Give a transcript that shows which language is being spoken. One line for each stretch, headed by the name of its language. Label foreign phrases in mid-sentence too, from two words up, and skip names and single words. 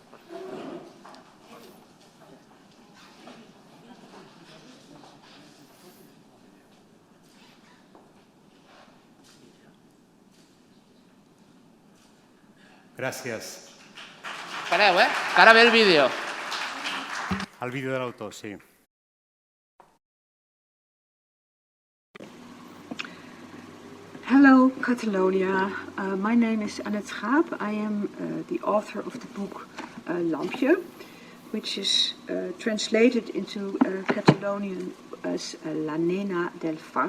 Catalan: Gràcies. Espereu, que ara ve el vídeo. El vídeo de l'autor, sí.
English: Hello, Catalonia. My name is Annette Schaap. I am the author of the book Lampje, which is translated into Catalonian as La Nena del Far.